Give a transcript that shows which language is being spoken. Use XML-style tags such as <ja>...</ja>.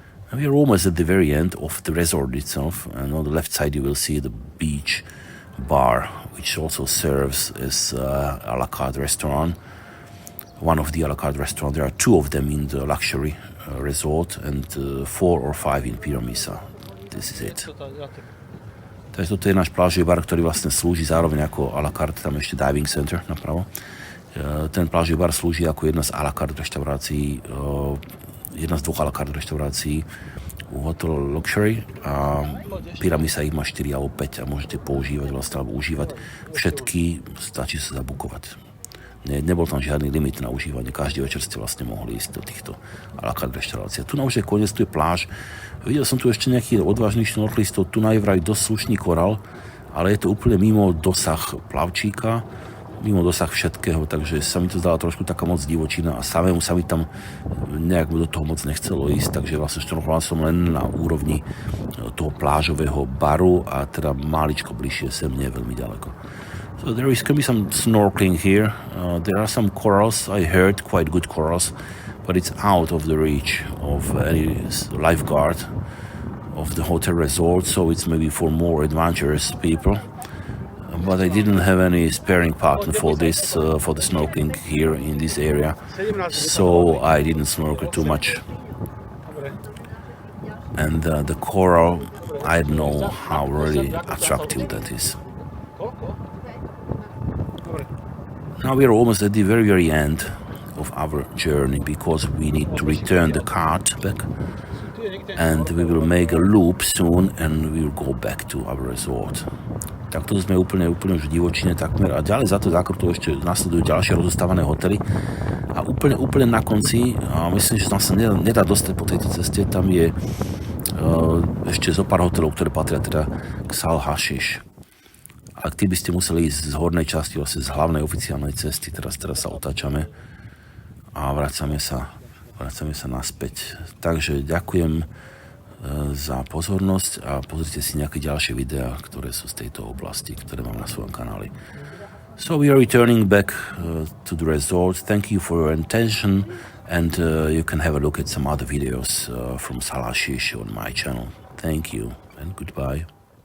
<en>And we are almost at the very end of the resort itself, and on the left side you will see the beach bar, which also serves as a la carte restaurant. One of the a la carte restaurants. There are two of them in the Luxury resort and 4 or 5 in Piramisa. This is it.</en> <sk>Takže toto je náš plážový bar, ktorý vlastne slúži zároveň ako a la carte, tam ešte diving center napravo. Ten plážový bar slúži ako jedna z a la carte reštaurácií, jedna z dvoch a la carte reštaurácií u hotelu Luxury, a Piramisa ich má 4 alebo 5 a môžete používať vlastne, alebo užívať všetky, stačí sa zabukovať. Nebol tam žiadny limit na užívanie, každý večer ste vlastne mohli ísť do týchto a la carte reštaurácií. Tu na už je koniec, tu je pláž. Videl som tu ešte nejakých odvážnych šnorchlistov, tu najvraj dosť slušný korál, ale je to úplne mimo dosah plavčíka. mimo dosah všetkého, takže sa mi to zdala trošku taká moc divočina a samému sa mi tam nejak do toho moc nechcelo ísť, takže vlastne štrnkoval som len na úrovni toho plážového baru a teda maličko bližšie sem, nie veľmi ďaleko.</sk> <en>So there is going to be some snorkeling here. There are some corals, I heard, quite good corals, but it's out of the reach of any lifeguard of the hotel resort, so it's maybe for more adventurous people. But I didn't have any sparring partner for this, for the snorkeling here in this area, so I didn't snorkel too much. And the coral, I don't know how really attractive that is. Now we are almost at the very, very end of our journey because we need to return the cart back, and we will make a loop soon and we will go back to our resort.</en> <sk>Takto sme úplne už v divočine takmer a ďalej za to zákrutou ešte nasledujú ďalšie rozostávané hotely a úplne na konci, a myslím, že tam sa nedá dostať po tejto ceste, tam je ešte zo pár hotelov, ktoré patria teda k SAHL HASHEESH. A tí by ste museli ísť z hornej časti, vlastne z hlavnej oficiálnej cesty, teraz sa otáčame a vracame sa naspäť. Takže ďakujem za pozornosť a pozrite si nejaké ďalšie videá, ktoré sú z tejto oblasti, ktoré mám na svojom kanáli.</sk> <en>So we are returning back to the resort. Thank you for your attention, and you can have a look at some other videos from SAHL HASHEESH on my channel. Thank you and goodbye.</en>